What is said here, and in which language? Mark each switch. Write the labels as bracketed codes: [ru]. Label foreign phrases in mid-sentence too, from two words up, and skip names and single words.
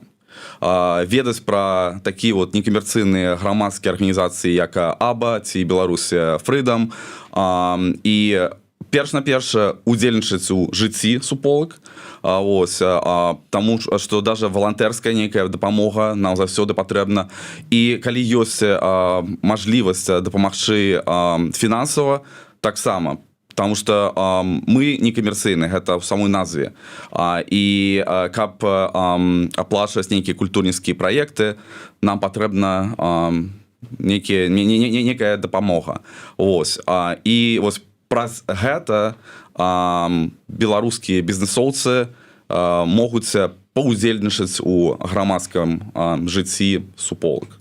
[be] Ведаць пра такія вот некамерцыйныя грамадскія арганізацыі, як АБА ці Беларусь Фрыдам, і перш-наперш удзельнічаць у жыцці суполак, таму што даже валантэрская нейкая дапамога нам заўсёды патрэбна. І калі ёсць мажлівасць дапамагчы фінансава, таксама, [ru] потому что [be] мы не камерцыйныя, гэта ў самой назве. І каб аплачваць нейкія культурніцкія праекты, нам патрэбна некая дапамога. І вось праз гэта беларускія бізнесоўцы могуць паўдзельнічаць у грамадскім жыцці суполак.